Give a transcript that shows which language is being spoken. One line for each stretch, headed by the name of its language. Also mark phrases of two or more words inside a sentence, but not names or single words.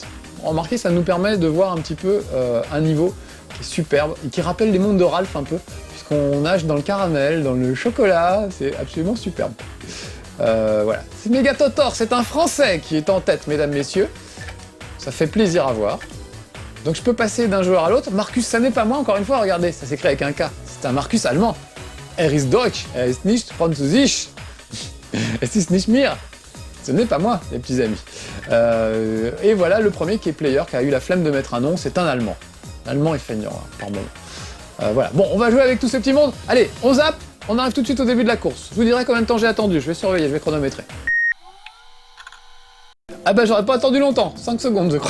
French: Remarquez, ça nous permet de voir un petit peu un niveau qui est superbe et qui rappelle les mondes de Ralph un peu, puisqu'on nage dans le caramel, dans le chocolat, c'est absolument superbe. Voilà. C'est Megatotor, c'est un Français qui est en tête, mesdames, messieurs. Ça fait plaisir à voir. Donc je peux passer d'un joueur à l'autre. Marcus, ça n'est pas moi, encore une fois, regardez, ça s'écrit avec un K. C'est un Marcus allemand.
German: Er ist Deutsch, er ist nicht Französisch. Es ist nicht mir.
French: Ce n'est pas moi, les petits amis. Et voilà le premier qui est Player, qui a eu la flemme de mettre un nom, c'est un Allemand. L'Allemand est feignant, hein, par moment. Voilà. Bon, on va jouer avec tous ces petits mondes. Allez, on zappe, on arrive tout de suite au début de la course. Je vous dirai combien de temps j'ai attendu, je vais surveiller, je vais chronométrer. Ah bah j'aurais pas attendu longtemps, 5 secondes je crois.